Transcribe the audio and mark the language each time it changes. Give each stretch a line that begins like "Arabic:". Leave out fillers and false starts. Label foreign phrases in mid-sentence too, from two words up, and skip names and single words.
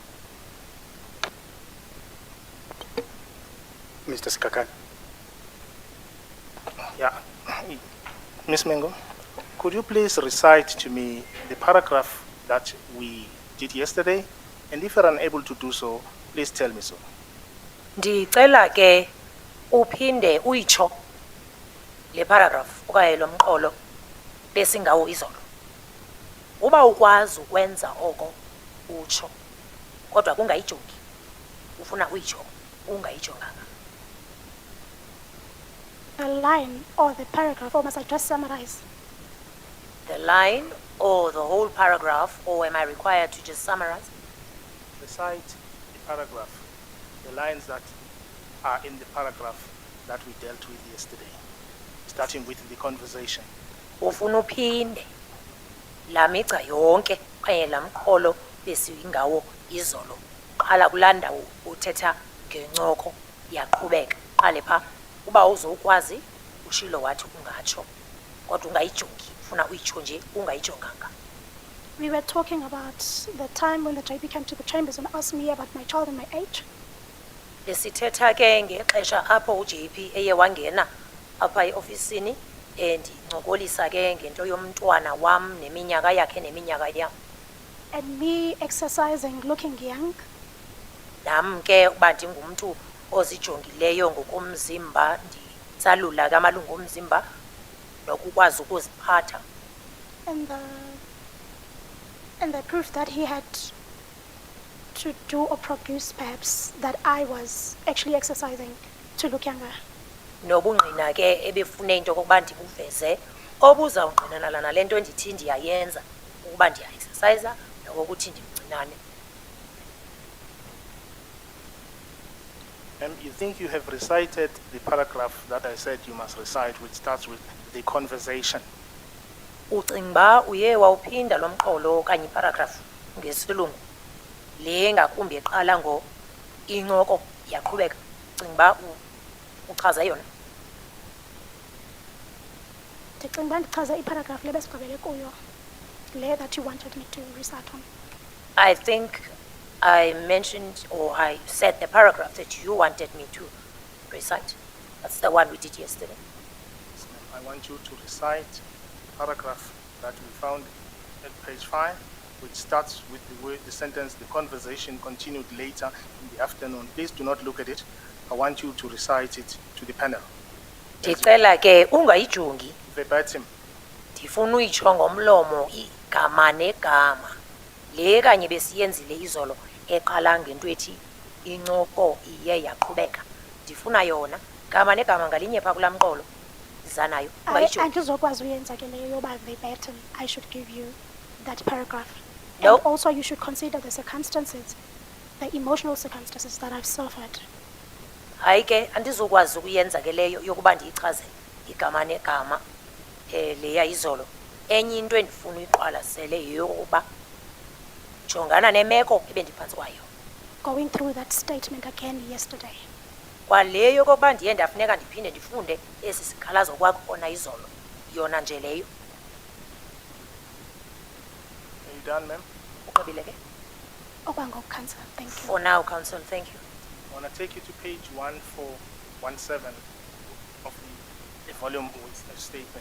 English: Mr. Skakan. Yeah. Ms. Mengo, could you please recite to me the paragraph that we did yesterday? And if you're unable to do so, please tell me so.
Xhosa: Ndicela ke uphinde uyitsho le paragraph okanye lo mqolo besingawo izolo. Uba ukwazi ukwenza oko utsho kodwa kungayijongi. Ufuna uyitsho ungayijonganga.
English: The line or the paragraph, or must I just summarize? The line or the whole paragraph, or am I required to just summarize? Recite the paragraph, the lines that are in the paragraph that we dealt with yesterday, starting with the conversation.
Xhosa: Ufuna uphinde la migca yonke okanye la mqolo besingawo izolo. Qala kulanda uthetha ngencoko yaqhubeka. Qale pha uba uzokwazi ushilo wathi ungatsho kodwa ungayijongi ufuna uyitsho nje ungayijonganga.
English: We were talking about the time when the JP came to the chambers and asked me about my child and my age.
Xhosa: Besithetha ke ngexesha apho uJP eye wangena apha eofisini ndincokolisa ke ngento yomntwana wam neminyaka yakhe neminyaka yam.
English: And me exercising, looking young.
Xhosa: Nam ke uba ndingumntu ozijongileyo ngokomzimba nditsalula ke amalungu omzimba nokukwazi ukuziphatha.
English: And the proof that he had to do or produce perhaps that I was actually exercising to look younger.
Xhosa: Nobungqina ke ebefune into kokuba ndikuveze obuzawungqinana nale nto ndithi ndiyayenza ukuba ndiya-exercise nokokuthi ndimncinane.
English: You think you have recited the paragraph that I said you must recite, which starts with the conversation.
Xhosa: Ucinga uye wawuphinda lo mqolo okanye iparagraph ngesilungu le ngakumbi eqala ngo incoko yaqhubeka. Ucinga uchaza yona? Ndicinga ndichaza iparagraph le besigqibele kuyo le
English: that you wanted me to recite on. I think I mentioned or I said the paragraph that you wanted me to recite. That's the one we did yesterday. I want you to recite the paragraph that we found at page 5, which starts with the sentence, the conversation continued later in the afternoon. Please do not look at it. I want you to recite it to the panel.
Xhosa: Ndicela ke ungayijongi.
English: Verbatim.
Xhosa: Ndifuna uyitsho ngomlomo igama negama. Le kanye besiyenzile izolo eqala ngento ethi incoko iye yaqhubeka. Ndifuna yona gama negama ngalinye pha kula mqolo zanayo ungayijongi. Andizokwazi uyenza ke leyo yoba verbatim.
English: I should give you that paragraph. No. And also you should consider the circumstances, the emotional circumstances that I've suffered.
Xhosa: Hayi ke andizokwazi ukuyenza ke leyo yokuba ndiyichaze igama negama leya izolo. Enye into endifuna uyiqwalasele yeyokuba jongana nemeko ebendiphantsi kwayo.
English: Going through that statement again yesterday.
Xhosa: Kwaleyo kokuba ndiye ndafuneka ndiphinde ndifunde esi sikhalazo kwakhona izolo yona nje leyo.
English: Are you done, ma'am?
Xhosa: Uqobile ke? Okwangoku,
English: Council, thank you. For now, Council, thank you. I want to take you to page 1417 of the volume with a statement.